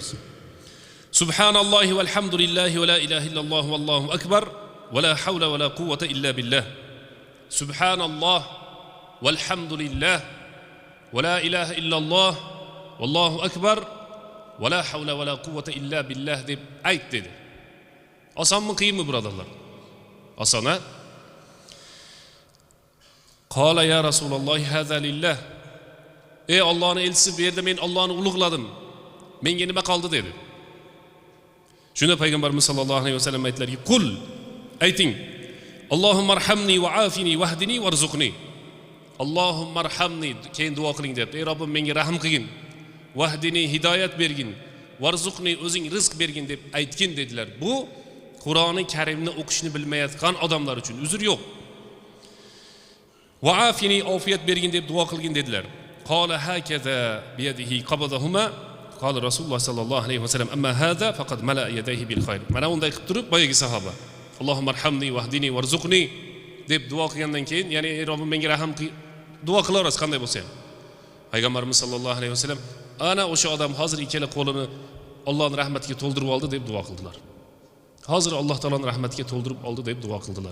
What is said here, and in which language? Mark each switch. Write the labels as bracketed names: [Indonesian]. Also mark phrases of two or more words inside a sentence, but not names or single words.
[Arabic] سبحان الله والحمد لله ولا إله إلا الله والله أكبر ولا حول ولا قوة إلا بالله. سبحان الله والحمد لله ولا إله إلا الله والله أكبر ولا حول ولا قوة إلا بالله [Uzbek] deb ayt dedi. Osonmi, qiyinmi birodarlar? Oson a? [Arabic] قال يا رسول الله هذا لله. [Uzbek] Ey Allohning elchisi, bu yerda men Allohni ulug'ladim. Menga nima qoldi dedi. Shunda Payg'ambarimiz [Arabic] صلى الله عليه وسلم [Uzbek] aytdilarki, qul, ayting, [Arabic] اللهم ارحمني وعافني واهدني وارزقني. اللهم ارحمني, [Uzbek] keyin duo qiling debdi. Ey Robbim, menga rahm qilgin. Vahdini, hidoyat bergin. Varzuqni, o'zing rizq bergin deb aytgin dedilar. Bu Qur'oni Karimni o'qishni bilmayotgan odamlar uchun uzr yo'q. Va afini, ofiyat bergin deb duo qilgin dedilar. [Arabic] قال هكذا بيده وقبضهما. قال رسول الله صلى الله عليه وسلم أما هذا فقد ملأ يديه بالخير. [Uzbek] Mana unday qilib turib boyagi sahoba [Arabic] اللهم ارحمني واهدني وارزقني [Uzbek] deb duo qilgandan keyin, ya'ni ey Robbim menga rahim qil, duo qilaverasiz qanday bo'lsa ham. Payg'ambarimiz [Arabic] صلى الله عليه وسلم [Uzbek] ana o'sha odam hozir ikkala qo'lini Allohning rahmatiga to'ldirib oldi deb duo qildilar. Hozir Alloh taoloning rahmatiga to'ldirib oldi deb duo qildilar.